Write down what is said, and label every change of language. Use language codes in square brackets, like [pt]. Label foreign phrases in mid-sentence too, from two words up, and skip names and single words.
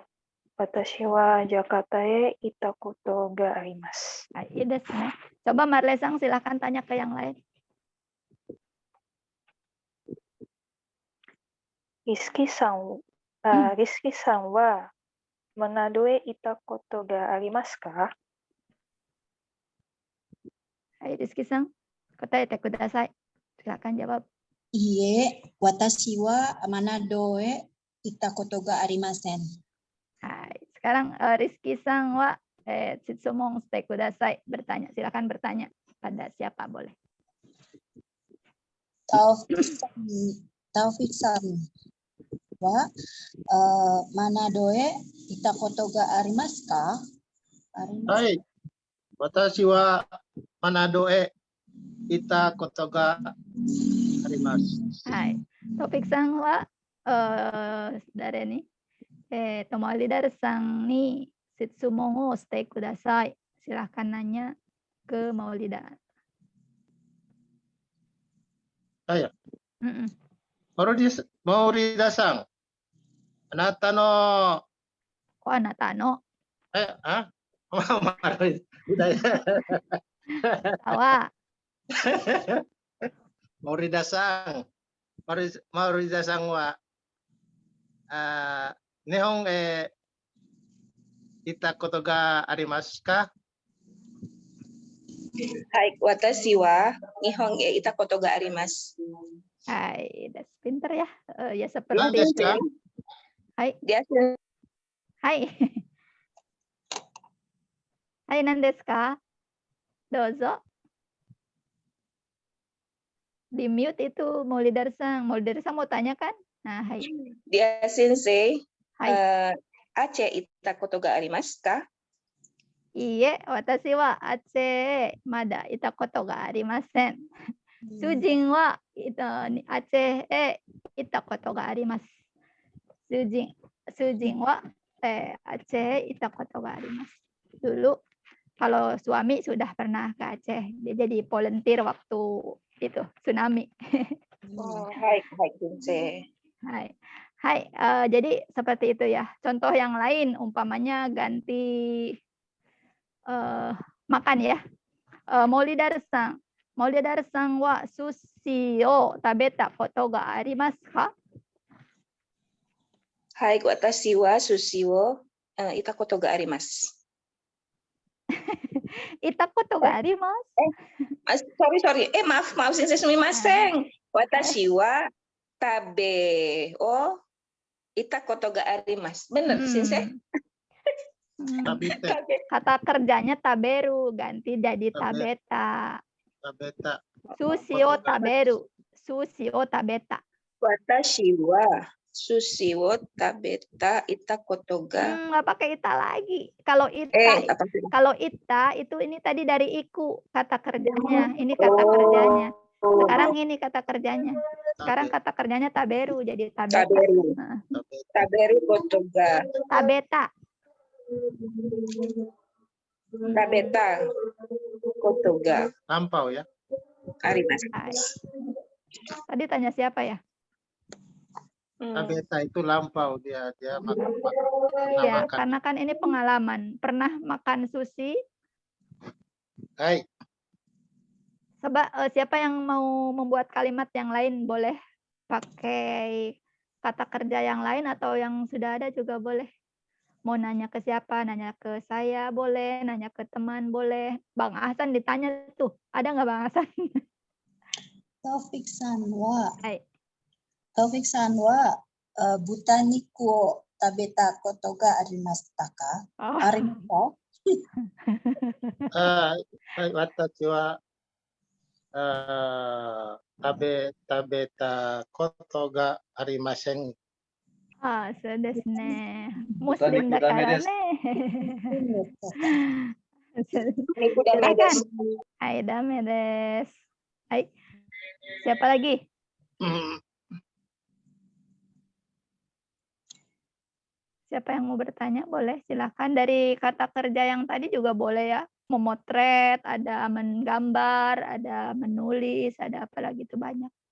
[ja] 私はジャカルタへ行ったことがあります。 Iyaですね. [id] Coba Marle-san silahkan tanya ke yang lain. [ja] リスキさんはマナドへ行ったことがありますか？ Hai Rizky-san, 答えてください. [id] Silahkan jawab. [ja] いいえ、私はマナドへ行ったことがありません. はい。Sekarang リスキさんは質問してください. [id] Bertanya, silahkan bertanya pada siapa boleh. [ja] タウフィックさんはマナドへ行ったことがありますか? はい。私はマナドへいたことがあります. Hai. タウフィックさんは誰に? マウリダルさんに質問をしてください. [id] Silahkan nanya ke Maulidar. Saya. Mm-mm. [ja] マウリダさん。あなたの Kok あなたの? [id] Udah ya. Tawa. [ja] マウリダさん。マウリダさんは日本へいたことがありますか? はい、私は日本へいたことがあります. [id] Hai, das pinter ya. Ya seperti [ja] 何ですか? Hai. [id] Dia [ja] Hai. Hai, 何ですか? Dozo. [id] Di mute itu Maulidar-san. Maulidar-san mau tanya kan? Nah, hai. dia sensei. [ja] Hai. アチェいたことがありますか? いいえ、私はアチェまだいたことがありません. 主人はアチェいたことがあります. 主人はアチェいたことがあります. [id] Dulu kalau suami sudah pernah ke Aceh, dia jadi volunteer waktu itu tsunami. [ja] おお、はい、先生. はい、はい. [id] Jadi seperti itu ya. Contoh yang lain, umpamanya ganti makan ya. [ja] モリダルさんは寿司を食べたことがありますか? はい、私は寿司をいたことがあります. いたことがあります. [id] Sorry. Maaf, [ja] 先生、すみません. 私は食べをいたことがあります. [id] Benar, Sensei? [ja] Tabite, [id] Kata kerjanya taberu, ganti jadi tabeta. [ja] tabeta. 寿司を食べる。寿司を食べた. 私は寿司を食べたいたことが. [id] Nggak pakai ita lagi. Kalau Apa sih? ita itu ini tadi dari iku kata kerjanya. Ini kata kerjanya. Sekarang ini kata kerjanya. Sekarang kata kerjanya taberu jadi tabeta. [ja] Taberu. [id] Nah, [ja] 食べることが. tabeta. 食べたことが [id] Lampau ya. [ja] arimasu. [id] Hai. Tadi tanya siapa ya? Tabeta itu lampau dia makan Ya, makan. karena kan ini pengalaman. Pernah makan sushi? [ja] Hai, [id] Siapa yang mau membuat kalimat yang lain boleh pakai kata kerja yang lain atau yang sudah ada juga boleh. Mau nanya ke siapa? Nanya ke saya boleh, nanya ke teman boleh. Bang Ahsan ditanya tuh, ada nggak Bang Ahsan? [ja] Hai. タウフィックさんは豚肉を食べたことがありましたか? Oh. Arimashita? 私は食べたことがありません. そうですね。Muslimだからね。 [id] Niku dan Silakan. [ja] Medes. はい、だめです。はい. [id] Siapa lagi? Siapa yang mau bertanya boleh silakan. Dari kata kerja yang tadi juga boleh ya. Memotret, ada menggambar, ada menulis, ada apa lagi tuh banyak.